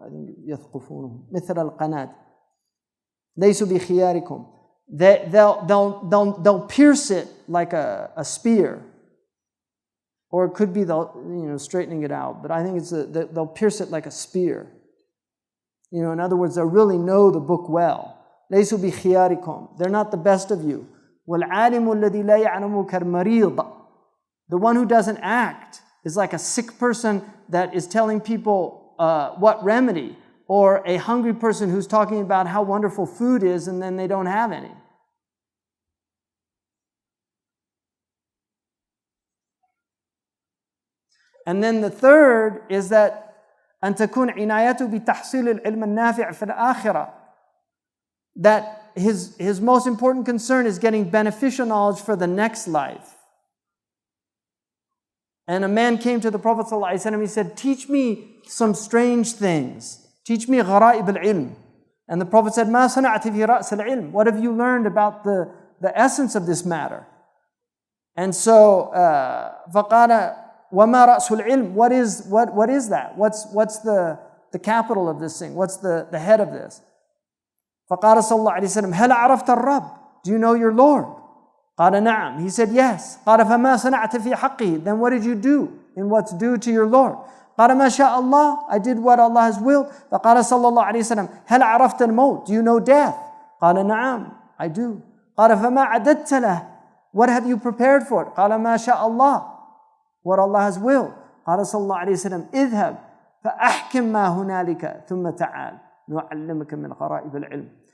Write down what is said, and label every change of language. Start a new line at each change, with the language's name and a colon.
English: I think
Arabic: يثقفونه مثل القناة لَيْسُوا بِخِيَارِكُمْ.
English: They'll pierce it like a spear. Or it could be straightening it out, but I think it's they'll pierce it like a spear. In other words, they'll really know the book well.
Arabic: لَيْسُوا بِخِيَارِكُمْ.
English: They're not the best of you.
Arabic: وَالْعَالِمُ الَّذِي لَا يَعْلَمُ كَالْمَرِيضِ.
English: The one who doesn't act is like a sick person that is telling people what remedy, or a hungry person who's talking about how wonderful food is and then they don't have any. And then the third is that
Arabic: أن تكون عنايته بتحصيل العلم النافع في الآخرة.
English: That his most important concern is getting beneficial knowledge for the next life. And a man came to the Prophet ﷺ, he said, teach me some strange things. Teach me
Arabic: غرائب العلم.
English: And the Prophet said,
Arabic: ما صنعت في رأس العلم.
English: What have you learned about the essence of this matter? And so,
Arabic: فقال وَمَا رَأْسُ الْعِلْمِ.
English: What is that? What's the capital of this thing? What's the head of this?
Arabic: فَقَالَ صلى الله عليه وسلم هَلْ عَرَفْتَ الرَّبِّ.
English: Do you know your Lord?
Arabic: قَالَ نَعَمْ.
English: He said, yes.
Arabic: قَالَ فَمَا صَنَعْتَ فِي حَقِّهِ.
English: Then what did you do in what's due to your Lord?
Arabic: قَالَ مَا شاء اللَّهِ.
English: I did what Allah has willed.
Arabic: فَقَالَ صلى الله عليه وسلم هَلْ عَرَفْتَ الْمَوْتِ.
English: Do you know death?
Arabic: قَالَ نَعَمْ.
English: I do.
Arabic: قَالَ فَمَا عَدَدْتَ لَهُ.
English: What have you prepared for it?
Arabic: قَالَ مَا شاء اللَّهِ.
English: What Allah has willed.
Arabic: قال صلى الله عليه وسلم اذهب فأحكم ما هنالك ثم تعال نعلمك من غرائب العلم.